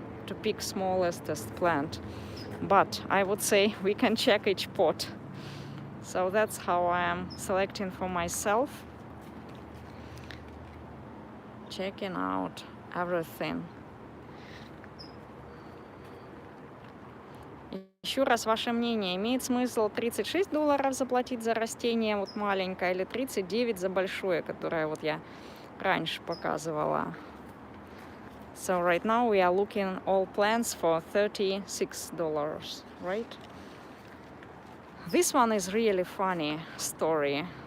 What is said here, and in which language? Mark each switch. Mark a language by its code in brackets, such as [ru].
[en] to pick smallest plant. But I would say we can check each pot. So that's how I am selecting for myself. Checking out everything. [ru] Еще раз, ваше мнение, имеет смысл $36 заплатить за растение вот маленькое или 39 за большое, которое вот я раньше показывала? [en] So right now we are looking all plants for $36, right? This one is really funny story.